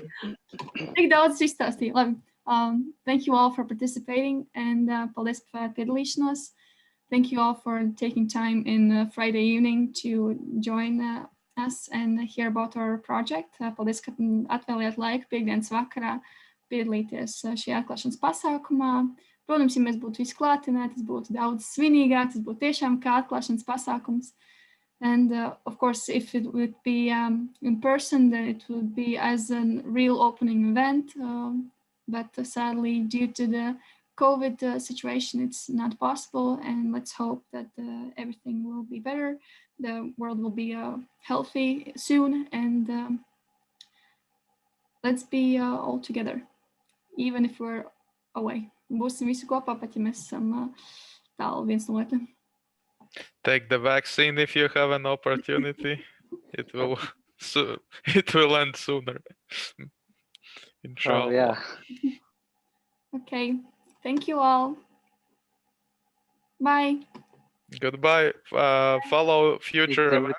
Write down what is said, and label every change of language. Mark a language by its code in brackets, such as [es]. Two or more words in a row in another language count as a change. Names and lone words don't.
[lv] Tik daudz izstāstīju. Labi. [en] Thank you all for participating, and [lv] paldies par piedalīšanos. [en] Thank you all for taking time in Friday evening to join us and hear about our project. [lv] Paldies, ka atvēlējāt laiku piekdienas vakarā piedalīties šajā atklāšanas pasākumā. Protams, ja mēs būtu visi klātienē, tas būtu daudz svinīgāk, tas būtu tiešām kā atklāšanas pasākums. [en] And of course, if it would be in person, then it would be as a real opening event. But sadly, due to the COVID situation, it's not possible. And let's hope that everything will be better. The world will be healthy soon. And let's be all together, even if we're away. [lv] Būsim visi kopā, pat ja mēs esam tālu viens no otra. [en] Take the vaccine if you have an opportunity. It will end sooner. Inshallah. Oh, yeah. Okay. Thank you all. Bye. Goodbye. Follow future events.